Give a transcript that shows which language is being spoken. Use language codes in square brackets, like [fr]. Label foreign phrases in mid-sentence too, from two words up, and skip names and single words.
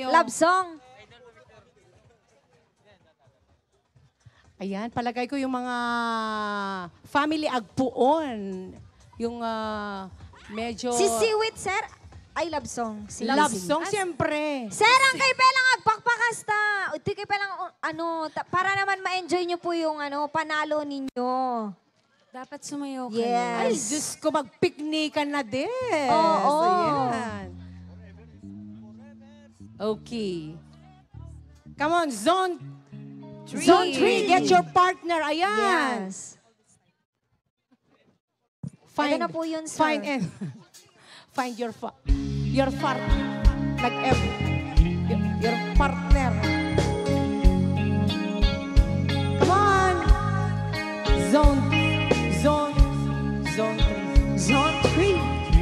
[en] Love song. [tl] Ayan, palagay ko yung mga family Agpuon. Yung medyo... Si Siwait, sir. Ay, [en] love song. [tl] Si [en] Love song, siyempre. [ilo] Sir, ang kay Pelang agpakpakasta. Di kay Pelang, [tl] para naman ma-enjoy nyo po yung panalo ninyo. Dapat sumayaw kayo. Yes. Ay, Diyos ko, mag-picnican na din. Oo. Ayan. Okay. [en] Come on, Zone 3. Zone 3, get your partner. Ayan. Yes. Find, [tl] Ito na po yun, sir. [en] Find your partner. Like your partner. Come on. Zone 3. Zone 3.